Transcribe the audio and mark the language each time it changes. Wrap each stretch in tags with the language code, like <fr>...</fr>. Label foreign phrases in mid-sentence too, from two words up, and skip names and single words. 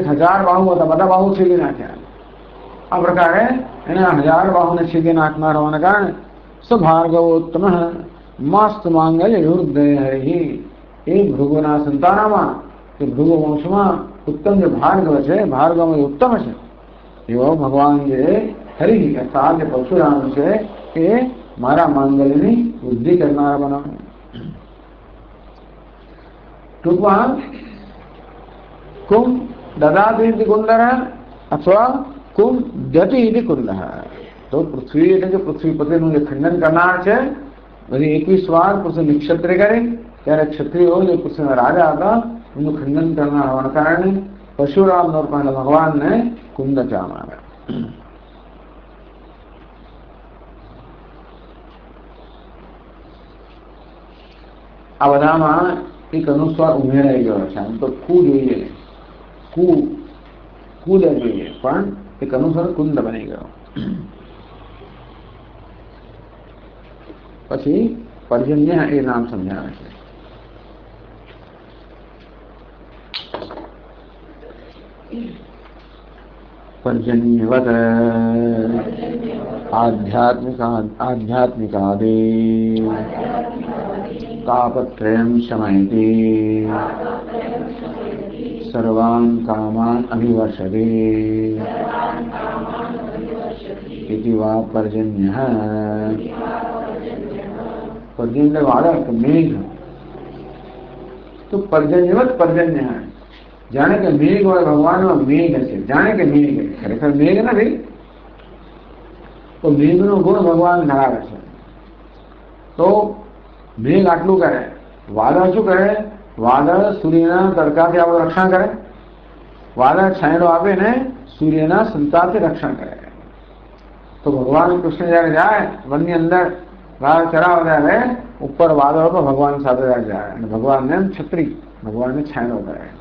<gu>1000 બાહુ હતા બધા બાહુ છેદી નાખ્યા આ પ્રકારે એને 1000 બાહુને છેદી નાખનાર હોવાને કારણે</gu> <sa>स भार्गवोत्तम मस्त मांगल्य विवृद्धय हरि</sa> <gu>એ ભૃગુના સંતાનમાં કે ભૃગુ વંશમાં ઉત્તમ જે ભાર્ગવ છે ભાર્ગવ ઉત્તમ છે એવો ભગવાન જે હરિ અર્થાત જે પરશુરામ છે એ મારા માંગલ્યની વૃદ્ધિ કરનારા બનાવે ટૂંકમાં</gu> <sa>कुम ददाती कुंदर અથવા कुम जति इति कुंद तो पृथ्वी</sa> <gu>એટલે કે પૃથ્વીપતિનું જે ખંડન કરનાર છે બધી 21 વાર પૃથ્વી નિક્ષત્રિય કરી ત્યારે ક્ષત્રિયો જે પૃથ્વીના રાજા હતા એનું ખંડન કરનાર હોવાના કારણે પરશુરામ રૂપના ભગવાનને કુંદ કહેવામાં આવે આ બધામાં એક અનુસ્વાર ઉમેરાઈ ગયો છે આમ તો કુ જોઈએ કુદ જોઈએ પણ એક અનુસાર કુંદ બની ગયો પછી पर्जन्य એ નામ સમજાવે છે</gu> <sa>पर्जन्यवत् आध्यात्मिकादि तापत्रयं शमयति सर्वान् कामान् अभिवर्षति इति वा पर्जन्यः</sa> <gu>પર્જન્ય વાળા મેઘ તો પર્જન્યવત પર્જન્ય છે જાણે કે મેઘ અને ભગવાન માં મેઘ છે જાણે કે મેઘ ખરેખર મેઘ ના ભાઈ તો મેઘ નો ગુણ ભગવાન ધરાવે છે તો મેઘ આટલું કરે, વાદળ શું કરે? વાદળ સૂર્યના તડકાથી આપણું રક્ષણ કરે, વાદળ છાંયડો આપે ને સૂર્યના સંતાપથી રક્ષણ કરે. તો ભગવાન કૃષ્ણ જયારે જાય વનની અંદર વાદળ ચરાવે ત્યારે ઉપર વાદળ પર ભગવાન સાથે જાય અને ભગવાનને છત્રી, ભગવાનને છાંયડો કરે.</gu>